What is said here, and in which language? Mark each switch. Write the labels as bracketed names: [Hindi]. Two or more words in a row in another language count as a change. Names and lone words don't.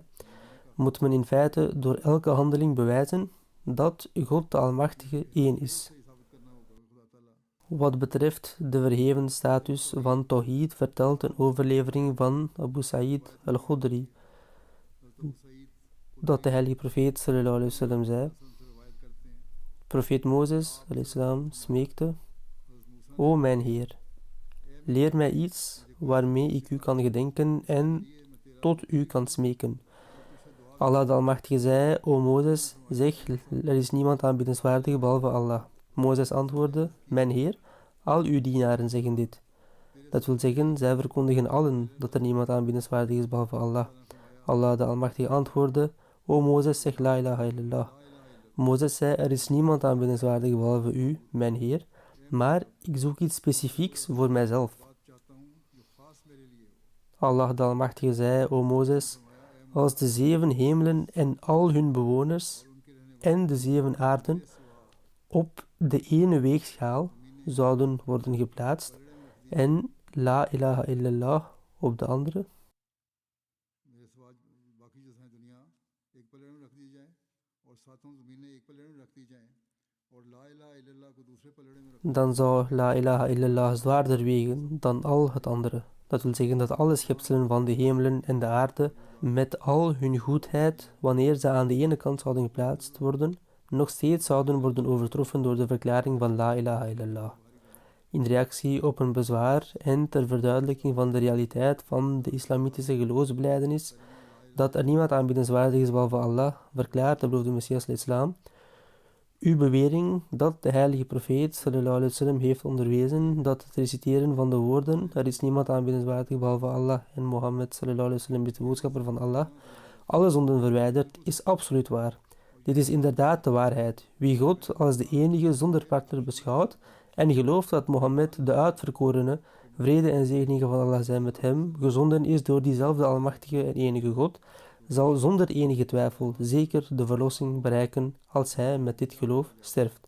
[Dutch] Moet men in feite door elke handeling bewijzen dat God de Almachtige één is. Wat betreft de verheven status van Tawhid vertelt een overlevering van Abu Sa'id al-Khudri dat de heilige profeet [Arabic] صلى الله عليه وسلم [Dutch] zei: profeet Mozes [Arabic] عليه السلام [Dutch] smeekte: O mijn Heer, leer mij iets waarmee ik u kan gedenken en tot u kan smeken. Allah de Almachtige zei: O Mozes, zeg, er is niemand aanbiddenswaardig behalve Allah. Mozes antwoordde: mijn Heer, al uw dienaren zeggen dit. Dat wil zeggen, zij verkondigen allen dat er niemand aanbiddenswaardig is behalve Allah. Allah de Almachtige antwoordde: O Mozes, zeg [Arabic] لا إله إلا الله. [Dutch] Mozes zei: er is niemand aanbiddenswaardig behalve u, mijn Heer, maar ik zoek iets specifieks voor mijzelf. Allah de Almachtige zei: O Mozes, als de 7 hemelen en al hun bewoners en de 7 aarden op de ene weegschaal zouden worden geplaatst en [Arabic] لا إله إلا الله [Dutch] op de andere, dan zou [Arabic] لا إله إلا الله [Dutch] zwaarder wegen dan al het andere. Dat wil zeggen dat alle schepselen van de hemelen en de aarde met al hun goedheid, wanneer ze aan de ene kant zouden geplaatst worden, nog steeds zouden worden overtroffen door de verklaring van [Arabic] لا إله إلا الله. [Dutch] in reactie op een bezwaar en ter verduidelijking van de realiteit van de islamitische geloofsbelijdenis dat er niemand aanbiddenswaardig is behalve Allah, verklaart de beloofde Messias al-Islam. Uw bewering dat de heilige profeet [Arabic] صلى الله عليه وسلم [Dutch] heeft onderwezen dat het reciteren van de woorden er is niemand aanbiddenswaardig behalve Allah en Mohammed [Arabic] صلى الله عليه وسلم [Dutch] is de boodschapper van Allah, alle zonden verwijderd, is absoluut waar. Dit is inderdaad de waarheid. Wie God als de enige zonder partner beschouwt en gelooft dat Mohammed de uitverkorene, vrede en zegeningen van Allah zijn met hem, gezonden is door diezelfde almachtige en enige God, zal zonder enige twijfel zeker de verlossing bereiken als hij met dit geloof sterft.